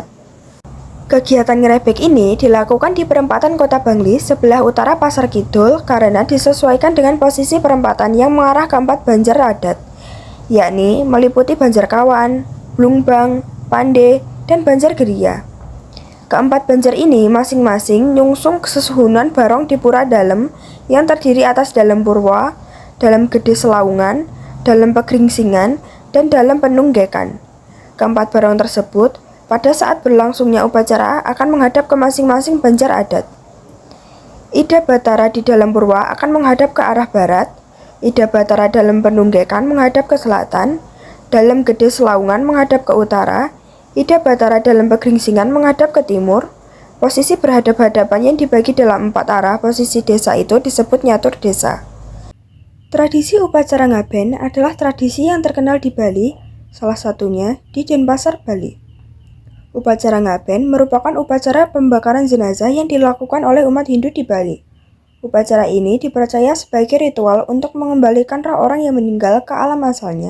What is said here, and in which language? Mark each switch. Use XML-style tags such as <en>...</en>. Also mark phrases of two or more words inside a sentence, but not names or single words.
<id>Kegiatan ngerebek ini dilakukan di perempatan Kota Bangli sebelah utara Pasar Kidul karena disesuaikan dengan posisi perempatan yang mengarah ke 4 banjar adat, yakni meliputi Banjarkawan, Blungbang, Pande, dan Banjar Geria. Keempat banjar ini masing-masing</id> <ban>nyungsung kesuhunan</ban> <id>barong di Pura Dalem yang terdiri atas Dalem Purwa, Dalem Gede Selaungan, Dalem Pegringsingan, dan Dalem Penunggekan. Keempat barong tersebut pada saat berlangsungnya upacara akan menghadap ke masing-masing banjar adat. Ida Batara di Dalem Purwa akan menghadap ke arah barat, Ida Batara Dalem Penunggekan menghadap ke selatan, Dalem Gede Selaungan menghadap ke utara, Ida Batara Dalem Pegringsingan menghadap ke timur. Posisi berhadap-hadapan yang dibagi dalam 4 arah posisi desa itu disebut nyatur desa. Tradisi upacara ngaben adalah tradisi yang terkenal di Bali, salah satunya di Denpasar, Bali. Upacara ngaben merupakan upacara pembakaran jenazah yang dilakukan oleh umat Hindu di Bali. Upacara ini dipercaya sebagai ritual untuk mengembalikan roh orang yang meninggal ke alam asalnya.</id>